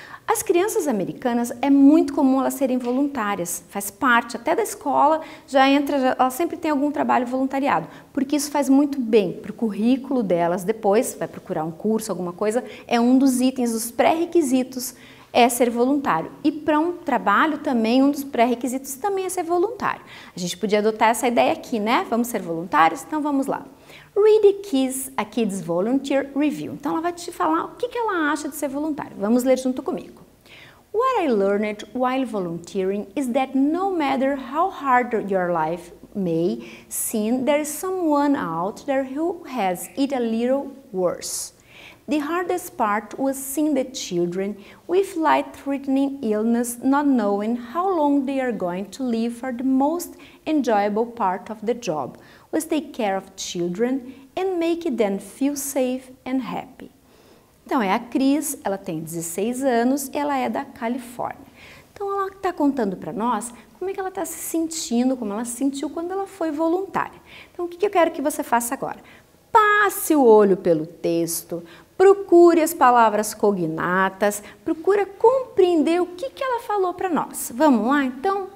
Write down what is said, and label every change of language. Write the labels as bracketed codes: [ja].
[pt] As crianças americanas é muito comum elas serem voluntárias, faz parte até da escola, ela sempre tem algum trabalho voluntariado, porque isso faz muito bem para o currículo delas, depois vai procurar um curso, alguma coisa, é um dos itens, dos pré-requisitos é ser voluntário. E para um trabalho também, um dos pré-requisitos também é ser voluntário. A gente podia adotar essa ideia aqui, né? Vamos ser voluntários? Então vamos lá. [en] Read a Kids Volunteer Review. [pt] Então ela vai te falar o que ela acha de ser voluntário. Vamos ler junto comigo. [en] What I learned while volunteering is that no matter how hard your life may seem, there is someone out there who has it a little worse. The hardest part was seeing the children with life-threatening illness not knowing how long they are going to live for the most enjoyable part of the job, was take care of children and make them feel safe and happy. [pt] Então é a Cris, ela tem 16 anos e ela é da Califórnia. Então ela está contando para nós como é que ela está se sentindo, como ela se sentiu quando ela foi voluntária. Então o que eu quero que você faça agora? Passe o olho pelo texto, procure as palavras cognatas, procura compreender o que ela falou para nós. Vamos lá, então?